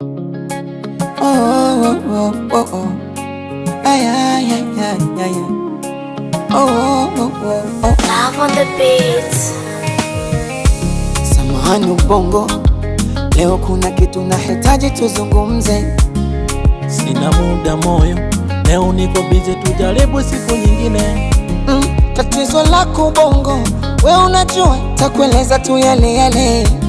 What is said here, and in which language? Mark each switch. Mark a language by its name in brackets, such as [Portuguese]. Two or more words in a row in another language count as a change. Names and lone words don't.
[English] Oh, oh, oh, oh, oh. Ay, ay, ay, ay, ay, ay. Oh, oh, oh, oh, oh. Love on the beat. [Swahili] Samahani ubongo, leo kuna kitu nahitaji tuzungumze. Sina muda moyo, leo niko busy, tujaribu siku nyingine. Mm, tatizo lako ubongo, we unajua, takueleza tu yale yale.